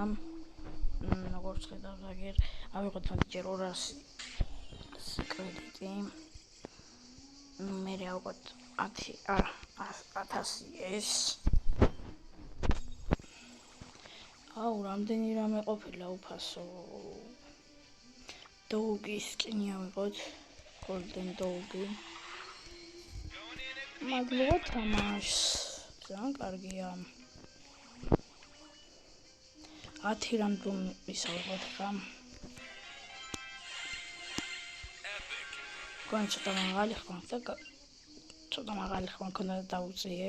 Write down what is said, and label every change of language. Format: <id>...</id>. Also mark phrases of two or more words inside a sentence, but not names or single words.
<ka>როგორც ხედავთ, აგერ ავიღოთ ჯერ 200 კრედიტი. მე ავიღოთ 1000 ეს. რამდენი რამე ყოფილა უფასო.</ka> <en>Doggy skin ავიღოთ, golden doggy.</en> <ka>მადლობა თამაშს. ძალიან კარგია. 10 რანდომ ისავიღოთ რა. კონცერტა მაღალი ხმა ქონდა და დაუწიე.</ka>